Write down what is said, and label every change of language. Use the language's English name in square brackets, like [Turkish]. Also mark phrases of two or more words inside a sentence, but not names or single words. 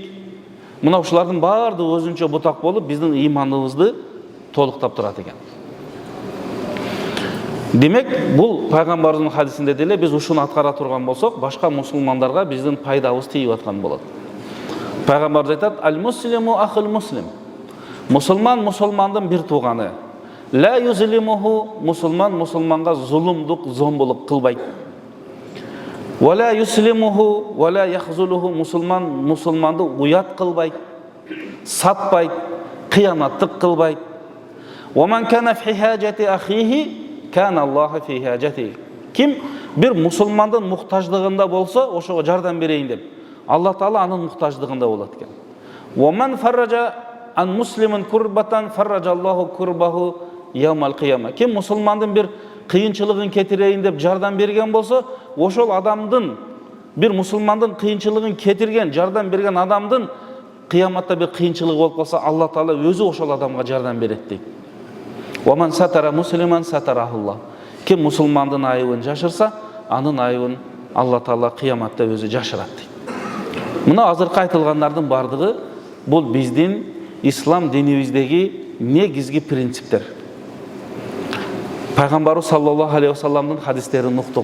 [Kyrgyz] Мына ушулардын баардыгы өзүнчө бутак болуп биздин иманыбызды толуктап турат экен. Демек, бул пайгамбарыбыздын хадисинде деле биз ушуну аткара турган болсок, башка мусулмандарга биздин пайдабыз тийип аткан болот. Пайгамбарыбыз айтат: [Arabic] «المسلم أخو المسلم». [Kyrgyz] Мусулман мусулмандын бир тууганы. [Arabic] لا يظلمه, [Kyrgyz] мусулман мусулманга зулумдук, зомбулук кылбайт. [Arabic] ولا يسلمه ولا يخذله, [Kyrgyz] мусулман мусулманды уят кылбайт, сатпайт, кыянаттык кылбайт. [Arabic] ومن كان في حاجة أخيه كان الله في حاجته. [Kyrgyz] Ким бир мусулмандын муктаждыгында болсо, ошого жардам берейин деп, Алла Таала анын муктаждыгында болот экен. [Arabic] ومن فرج عن مسلم كربة فرج الله كربه يوم القيامة. [Kyrgyz] Ким мусулмандын бир кыйынчылыгын кетирейин деп жардам берген болсо, ошол адамдын, бир мусулмандын кыйынчылыгын кетирген, жардам берген адамдын кыяматта бир кыйынчылыгы болуп калса, Алла Таала өзү ошол адамга жардам берет дейт. [Arabic] ومن ستر مسلما ستره الله. [Kyrgyz] Ким мусулмандын айыбын жашырса, анын айыбын Алла Таала кыяматта өзү жашырат дейт. Мына азыркы айтылгандардын бардыгы бул биздин ислам динибиздеги негизги принциптер. Пайгамбарыбыз [Arabic] صلى الله عليه وسلم [Kyrgyz] хадистерин уктук.